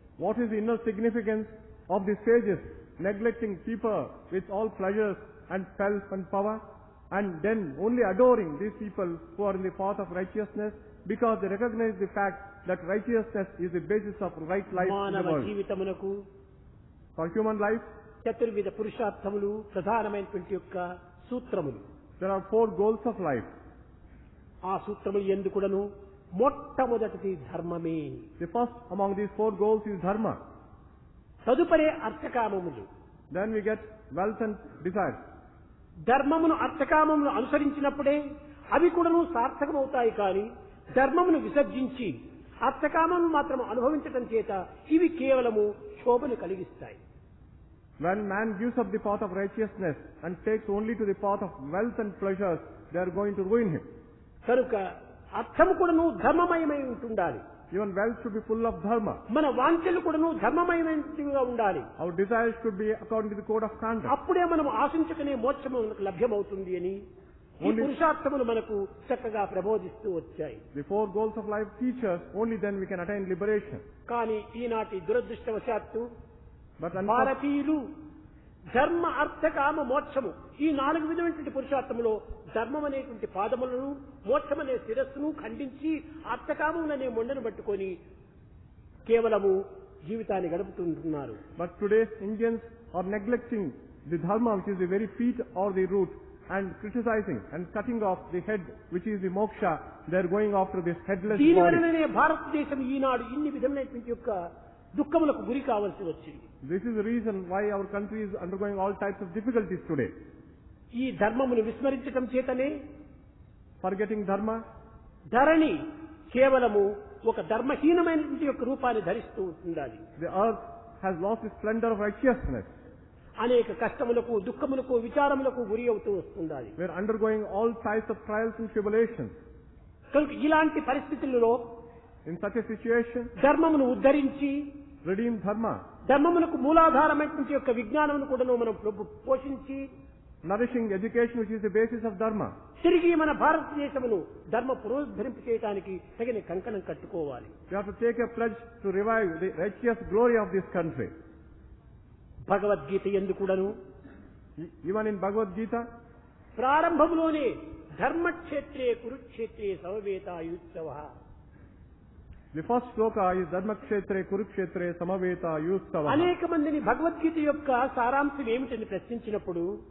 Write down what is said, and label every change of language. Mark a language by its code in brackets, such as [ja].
[en] what is the inner significance of the sages neglecting people with all pleasures and pelf and power, and then only adoring these people who are in the path of righteousness, because they recognize the fact that righteousness is the basis of right life in the [te] మానవ [en] world. [te] జీవితమునకు [en] For human life, [te] చతుర్విధ పురుషార్థములు ప్రధానమైనటువంటి యొక్క సూత్రములు. [en] there are 4 goals of life. [te] ఆ సూత్రములు ఎందుకుడను మొట్టమొదటిది ధర్మమే. [en] The first among these 4 goals is Dharma. [te] తదుపరి అర్థకామములు. [en] Then we get wealth and desires. [te] ధర్మమును అర్థకామమును అనుసరించినప్పుడే అవి కూడాను సార్థకమవుతాయి. కానీ ధర్మమును విసర్జించి అర్థకామమును మాత్రం అనుభవించటం చేత ఇవి కేవలము శోభను కలిగిస్తాయి. [en] When man gives up the path of righteousness and takes only to the path of wealth and pleasures, they are going to ruin him. [te] కనుక అర్థము కూడాను ధర్మమయమై ఉంటుండాలి. [en] Even wealth should be full of Dharma. [te] మన వాంఛలు కూడాను ధర్మమయమైనవిగా ఉండాలి. [en] Our desires should be according to the code of conduct. [te] అప్పుడే మనం ఆశించుకునే మోక్షము మనకు లభ్యమవుతుంది అని ఈ పురుషార్థములు మనకు చక్కగా ప్రబోధిస్తూ వచ్చాయి. [en] The 4 goals of life teach us, only then we can attain liberation. [te] కానీ ఈనాటి దురదృష్టవశాత్తు [en] But [te] భారతీయులు ధర్మ అర్థ కామ మోక్షము ఈ 4 విధమైనటువంటి పురుషార్థములో ధర్మం అనేటువంటి పాదములను, మోక్షం అనే శిరస్సును ఖండించి అర్థకామములనే మొండను పట్టుకొని కేవలము జీవితాన్ని గడుపుతుంటున్నారు. [en] But today's Indians are neglecting the Dharma, which is the very feet or the root, and criticizing and cutting off the head, which is the moksha. They are going after this headless [te] దీని [en] body. [te] వలననే భారతదేశం ఈనాడు ఇన్ని విధమైనటువంటి యొక్క దుఃఖములకు గురి కావాల్సి వచ్చింది. [en] This is the reason why our country is undergoing all types of difficulties today. [te] ఈ ధర్మమును విస్మరించటం చేతనే [en] Forgetting Dharma, [te] ధరణి కేవలము ఒక ధర్మహీనమైనటువంటి యొక్క రూపాన్ని ధరిస్తూ ఉండాలి. [en] the earth has lost the splendor of righteousness. [te] అనేక కష్టములకు, దుఃఖములకు, విచారములకు గురి అవుతూ వస్తుండాలి. [en] We are undergoing all types of trials and tribulations. [te] కనుక ఇలాంటి పరిస్థితులలో [en] In such a situation, [te] ధర్మమును ఉద్ధరించి [en] redeem Dharma, [te] ధర్మమునకు మూలాధారమైనటువంటి యొక్క విజ్ఞానమును కూడా మనం పోషించి [en] nourishing education, which is the basis of Dharma. [te] తిరిగి మన భారతదేశమును ధర్మ పునరుద్ధరింపు చేయడానికి తగిన కంకణం కట్టుకోవాలి. [en] We have to take a pledge to revive the righteous glory of this country. [te] Bhagavad Gita ఎందుకుడను [en] Even in Bhagavad Gita, [te] ప్రారంభములోనే [sa] ధర్మక్షేత్రే కురుక్షేత్రే సమవేతాయుత్సవః. [en] the first sloka is [sa] Dharmakshetre Kurukshetre Samaveta Yutsava. [te] అనేక మందిని భగవద్గీత యొక్క సారాంశం ఏమిటని ప్రశ్నించినప్పుడు